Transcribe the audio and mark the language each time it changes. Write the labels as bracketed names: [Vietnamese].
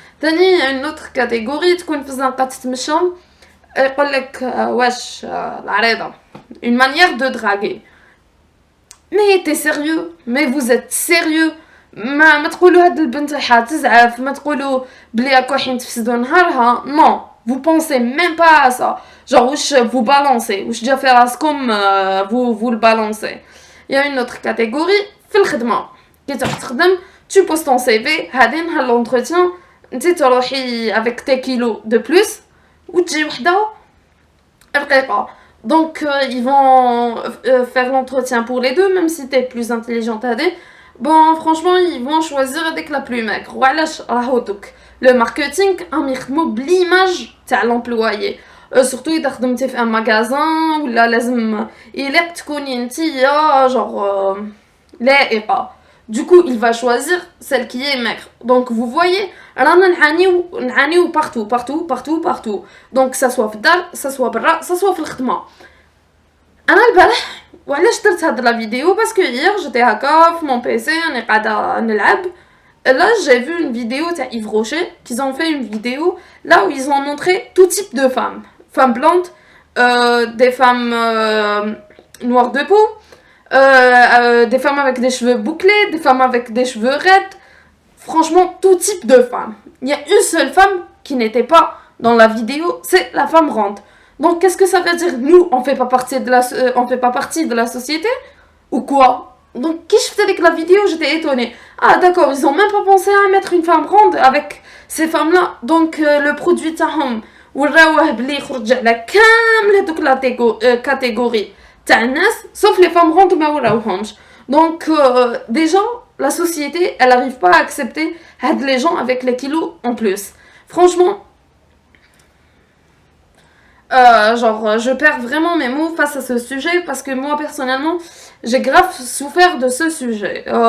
[Arabic] تاني [French] une autre catégorie [Arabic] تكون في الزنقة تتمشى يقولك واش العريضة, [French] une manière de draguer. Mais t'es sérieux, mais vous êtes sérieux, [Arabic] ما تقولوا هاد البنت حتزعف, ما تقولوا بلي راكو حين تفسدوا نهارها. [French] Non, vous pensez même pas à ça. Genre [Arabic] واش [French] vous balancez, [Arabic] واش جا في راسكم [French] vous le balancez. Il y a une autre catégorie [Arabic] في الخدمة كي تخدم, [French] tu poses ton CV, [Arabic] هادي نهار [French] l'entretien [Arabic] انتي تروحي [French] avec tes kilos de plus [Arabic] وتجي وحده رقيقة. [French] Donc ils vont faire l'entretien pour les deux, même si t'es plus intelligente à des. Bon, franchement, ils vont choisir avec la plus maigre. [Arabic] وعلاش راهو دوك [French] le marketing [Arabic] راهم يخدموا بليماج تاع [French] l'employé. Surtout [Arabic] إذا خدمتي في [French] un magasin [Arabic] ولا لازم يليق تكوني نتيا genre لايقة. [French] Du coup, il va choisir celle qui est maigre. Donc, vous voyez, [Arabic] رانا نعانيو [French] partout. Donc, ça soit [Arabic] في الدار, [French] ça soit [Arabic] برا, [French] ça soit [Arabic] في الخدمة. أنا البارح وعلاش درت هاد لا فيديو [French] parce que hier j'étais [Arabic] هكا في [French] mon PC [Arabic] راني قاعدة نلعب. [French] Là, j'ai vu une vidéo de Yves Rocher, qu'ils ont fait une vidéo là où ils ont montré tout type de femmes. Femmes blondes, des femmes noires de peau, des femmes avec des cheveux bouclés, des femmes avec des cheveux raides. Franchement, tout type de femmes. Il y a une seule femme qui n'était pas dans la vidéo, c'est la femme ronde. Donc, qu'est-ce que ça veut dire? Nous, on fait pas partie de la société ou quoi? Donc, qui je faisais avec la vidéo, j'étais étonnée. Ah, d'accord, ils ont même pas pensé à mettre une femme ronde avec ces femmes-là. Donc, le produit [Arabic] تاعهم وراوه بلي يخرج على كامل هذوك لا catégorie تاع الناس, [French] sauf les femmes rondes [Arabic] ما وراوهمش. [French] Donc, déjà, la société, elle arrive pas à accepter les gens avec les kilos en plus. Franchement, je perds vraiment mes mots face à ce sujet parce que moi personnellement j'ai grave souffert de ce sujet.